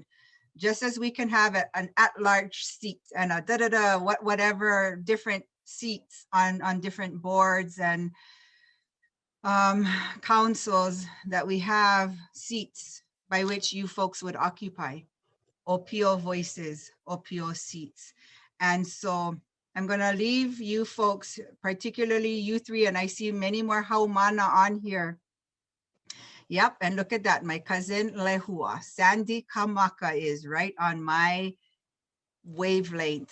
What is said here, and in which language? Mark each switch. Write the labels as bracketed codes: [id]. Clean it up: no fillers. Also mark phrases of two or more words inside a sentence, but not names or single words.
[en] Just as we can have an at-large seat and a whatever different seats on different boards and councils, that we have seats by which you folks would occupy. ʻŌpio voices, ʻŌpio seats. And so I'm going to leave you folks, particularly you 3, and I see many more haumana on here. Yep, and look at that, my cousin Lehua, Sandy Kamaka is right on my wavelength.